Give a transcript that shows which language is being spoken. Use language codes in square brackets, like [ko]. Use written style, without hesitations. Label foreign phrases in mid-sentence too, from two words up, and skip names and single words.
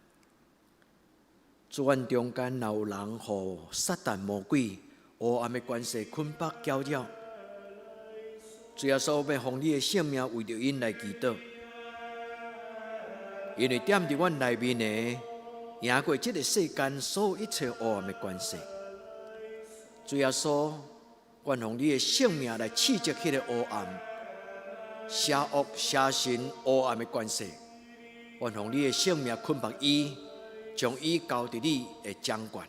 [nan] 主，阮中间若有人互撒旦魔鬼黑暗的关系捆绑搅扰，主耶稣要奉你的性命为着因来祈祷，因为踮伫阮内面的赢过这个世间所有一切黑暗的关系。主耶稣，愿用你的性命来刺激迄个黑暗、邪恶、邪神、黑暗的关系。愿用你的性命捆绑伊，将伊交伫你的掌管。